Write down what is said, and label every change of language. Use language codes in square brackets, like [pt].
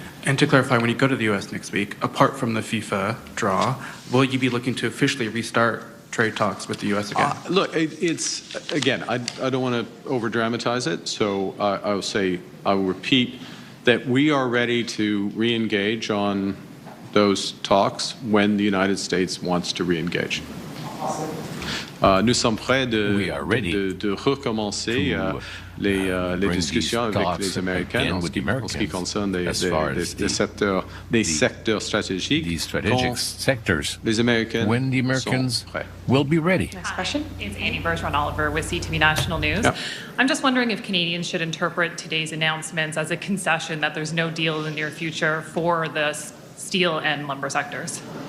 [en] And to clarify, when you go to the U.S. next week, apart from the FIFA draw, will you be looking to officially restart trade talks with the U.S. again? Look, it's again, I don't want to over-dramatize it, so I will repeat that we are ready to re-engage on those talks when the United States wants to re-engage. [fr] Nous sommes prêts de recommencer les discussions avec les Américains en ce qui concerne des secteurs stratégiques. [en] These strategic sectors. [fr] Les Américains [en] when the Americans will be ready. Next question. It's Annie Bergeron-Oliver with CTV National News. Yeah. I'm just wondering if Canadians should interpret today's announcements as a concession that there's no deal in the near future for the steel and lumber sectors.